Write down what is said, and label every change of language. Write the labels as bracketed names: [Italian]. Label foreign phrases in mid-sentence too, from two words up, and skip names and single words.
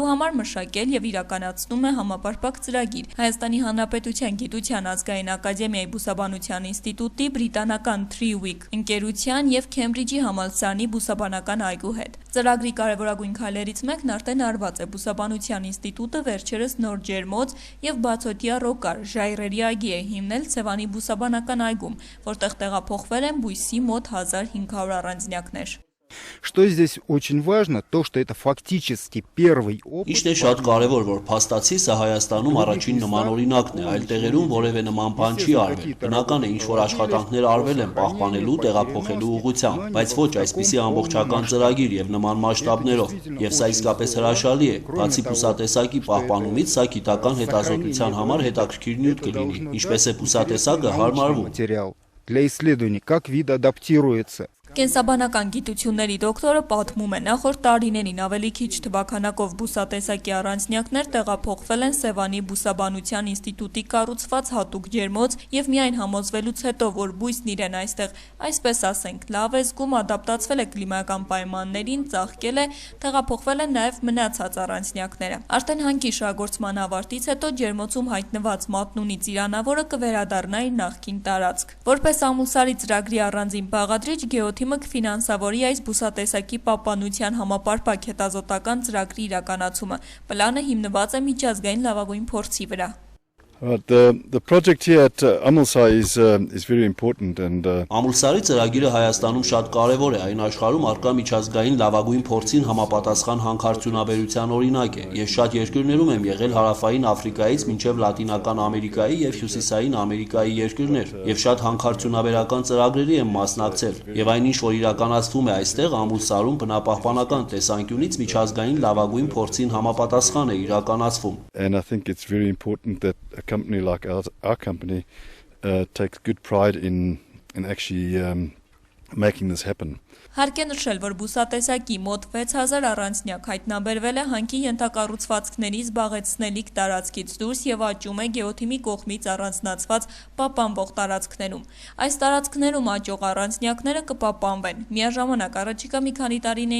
[Armenian] համար մշակել եւ իրականացնում է համապարփակ ծրագիր Հայաստանի Հանրապետության Գիտության ազգային ակադեմիայի բուսաբանության ինստիտուտի, բրիտանական Treewick ընկերության եւ Քեմբրիջի համալսարանի բուսաբանական այգու հետ։ Ծրագրի կարևորագույն քայլերից մեկն արդեն արված է։ Բուսաբանության ինստիտուտը վերջերս նոր ջերմոց եւ բացօթյա ռոկար ժայռերի այգի է հիմնել Սևանի բուսաբանական այգում, որտեղ տեղափոխվել են բույսի մոտ 1500 առանձնյակներ։ [Russian] Что здесь очень важно, то, что это фактически первый опыт. [Armenian] Իշտ է շատ կարևոր, որ փաստացի սա Հայաստանում առաջին նման օրինակն է, այլ տեղերում որևէ նման բան չի արվել։ Բնական է, ինչ-որ աշխատանքներ արվել են պահպանելու, տեղափոխելու ուղղությամբ, բայց ոչ այսպիսի ամբողջական ծրագիր եւ նման մասշտաբներով, եւ սա իսկապես հրաշալի է։ Բացի բուսատեսակի պահպանումից, սա գիտական հետազոտության համար հետաքրքիր նյութ կլինի, ինչպես է բուսատեսակը հարմարվում։ [Russian] Для исследований, как вид адаптируется. [Armenian] Կենսաբանական գիտությունների դոկտորը պատմում է, նախորդ տարիներին ավելի քիչ թվաքանակով բուսատեսակի առանձնյակներ տեղափոխվել են Սևանի բուսաբանության ինստիտուտի կառուցված հատուկ ջերմոց եւ միայն համոզվելուց հետո, որ բույսն իրեն այստեղ, այսպես ասենք, լավ է զգում, ադապտացվել է կլիմայական պայմաններին, ծաղկել է, տեղափոխվել են նաեւ մնացած առանձնյակները։ Արդեն հանքի շահգործման ավարտից հետո ջերմոցում հայտնված մատնունի ծիրանավորը կվերադառնա իր նախկին տարածք։ Որպես Ամուլսարի ծրագրի առանձին բաղադրիչ Գեոթիմը կֆինանսավորի այս բուսատեսակի պահպանության համապարփակ հետազոտական ծրագրի իրականացումը։ Պլանը հիմնված է միջազգային լավագույն փորձի վրա։ [English] The project here at Amulsar is very important and [Armenian] Ամուլսարի ծրագիրը Հայաստանում շատ կարևոր է, այն աշխարհում առկա միջազգային լավագույն փորձին համապատասխան հանքարդյունաբերության օրինակ է, եւ շատ երկրներում եմ եղել հարավային Աֆրիկայից մինչև Լատինական Ամերիկայի եւ Հյուսիսային Ամերիկայի երկրներ, եւ շատ հանքարդյունաբերական ծրագրերի եմ մասնակցել, եւ այն ինչ որ իրականացվում է այստեղ Ամուլսարում բնապահպանական տեսանկյունից միջազգային լավագույն փորձին համապատասխան է իրականացվում։ [English] And I think it's very important that a company like our company takes good pride in actually making this happen. [Armenian] Հարկ է նշել, որ բուսատեսակի մոտ 6000 առանձնյակ հայտնաբերվել է հանքի ենթակառուցվածքների զբաղեցնելիք տարածքից դուրս եւ աճում է Գեոթիմի կողմից առանձնացված պահպանվող տարածքներում։ Այս տարածքներում աճող առանձնյակները կպահպանվեն։ Միաժամանակ առաջիկա մի քանի տարիների